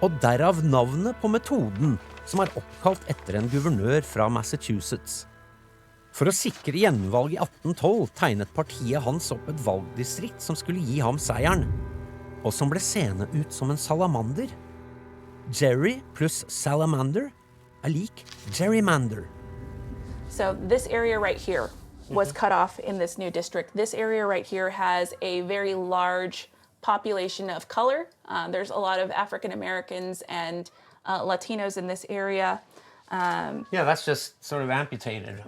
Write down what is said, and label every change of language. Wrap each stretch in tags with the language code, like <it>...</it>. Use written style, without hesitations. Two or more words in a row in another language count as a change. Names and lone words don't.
<no>Og derav navnet på metoden, som er oppkalt etter en guvernør fra Massachusetts. For å sikre gjenvalg i 1812 tegnet partiet hans opp et valgdistrikt som skulle gi ham seieren, og som ble seende ut som en salamander. Jerry pluss salamander er lik gerrymander.</no> <en>So this area right here was cut off in this new district. This area right here has a very large population of color. There's a lot of African Americans and Latinos in this area. Yeah, that's just sort of amputated.</en>